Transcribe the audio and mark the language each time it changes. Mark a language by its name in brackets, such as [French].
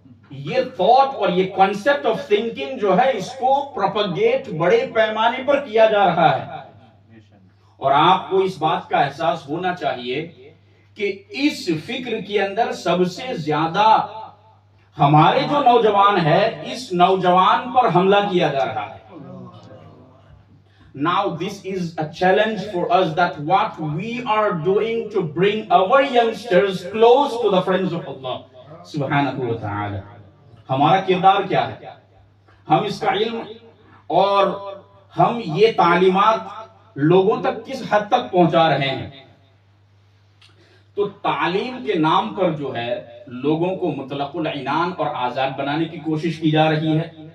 [Urdu] یہ تھاٹ اور یہ کنسپٹ آف تھنکنگ جو ہے، اس کو پروپیگیٹ بڑے پیمانے پر کیا جا رہا ہے. اور آپ کو اس بات کا احساس ہونا چاہیے کہ اس فکر کے اندر سب سے زیادہ ہمارے جو نوجوان ہے، اس نوجوان پر حملہ کیا جا رہا ہے. [English] Now this is a challenge for us, that what we are doing to bring our youngsters close to the friends of Allah subhanahu wa ta'ala. [Urdu] ہمارا کردار کیا ہے؟ ہم اس کا علم اور ہم یہ تعلیمات لوگوں تک کس حد تک پہنچا رہے ہیں؟ تو تعلیم کے نام پر جو ہے لوگوں کو مطلق العنان اور آزاد بنانے کی کوشش کی جا رہی ہے.